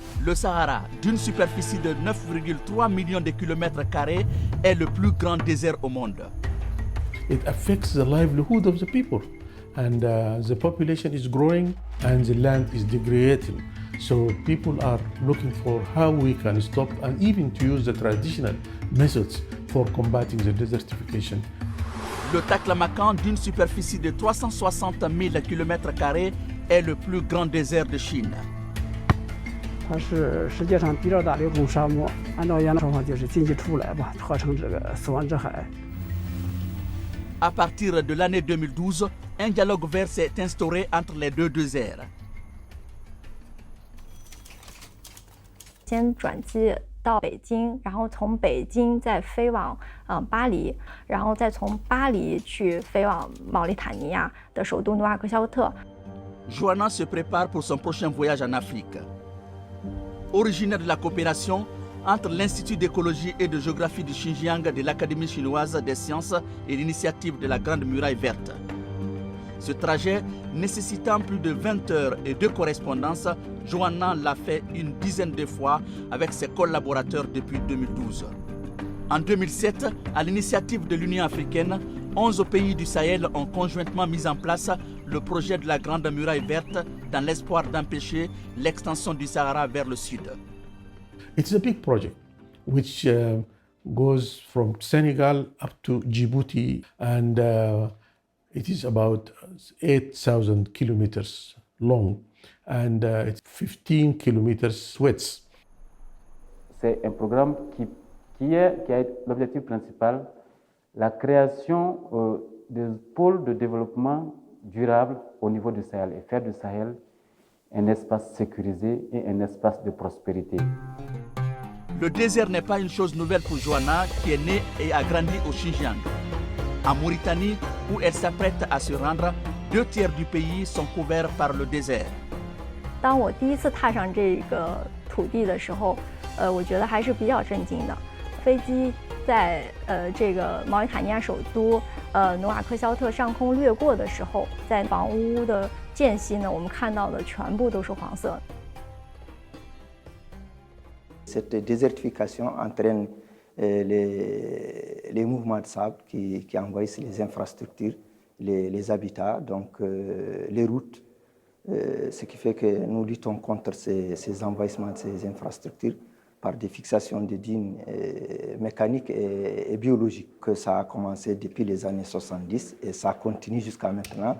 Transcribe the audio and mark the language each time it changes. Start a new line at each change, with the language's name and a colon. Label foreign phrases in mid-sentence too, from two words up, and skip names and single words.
French: Le Sahara, d'une superficie de 9,3 millions de kilomètres carrés, est le plus grand désert au monde.
English: It affects the livelihood of the people, and the population is growing and the land is degrading. So people are looking for how we can stop and even to use the traditional methods for combating the desertification.
French: Le Taklamakan, d'une superficie de 360 000 km², est le plus grand désert de Chine.
Chinese: 它是世界上第二大流动沙漠，按照原来说法就是进去出不来吧，合成这个死亡之海。
French: À partir de l'année 2012, un dialogue vert s'est instauré entre les deux déserts.
Chinese: 先转机到北京，然后从北京再飞往巴黎，然后再从巴黎去飞往毛里塔尼亚的首都努瓦克肖特。
French: Joanna se prépare pour son prochain voyage en Afrique. Originaire de la coopération entre l'Institut d'écologie et de géographie du Xinjiang de l'Académie chinoise des sciences et l'initiative de la Grande Muraille verte. Ce trajet nécessitant plus de 20 heures et 2 correspondances, Joanna l'a fait une dizaine de fois avec ses collaborateurs depuis 2012. En 2007, à l'initiative de l'Union africaine, 11 pays du Sahel ont conjointement mis en place le projet de la Grande Muraille verte dans l'espoir d'empêcher l'extension du Sahara vers le sud.
English: It's a big project which goes from Senegal up to Djibouti, and it is about 8,000 kilometers long, and it's 15 kilometers width.
French: C'est un programme qui a l'objectif principal, la création de pôles de développement durable au niveau du Sahel et faire du Sahel un espace sécurisé et un espace de prospérité. Le désert n'est pas une chose nouvelle pour Joanna, qui est née et a grandi au Xinjiang. En Mauritanie, où elle s'apprête à se rendre, 2 tiers du pays sont couverts par le désert.
Chinese: 当我第一次踏上这个土地的时候，我觉得还是比较震惊的。飞机在这个毛里塔尼亚首都努瓦克肖特上空掠过的时候，在房屋的间隙呢，我们看到的全部都是黄色。
French: Cette désertification entraîne les mouvements de sable qui envahissent les infrastructures, les habitats, donc les routes, ce qui fait que nous luttons contre ces envahissements de ces infrastructures par des fixations de digues mécaniques et biologiques, que ça a commencé depuis les années 70 et ça continue jusqu'à maintenant.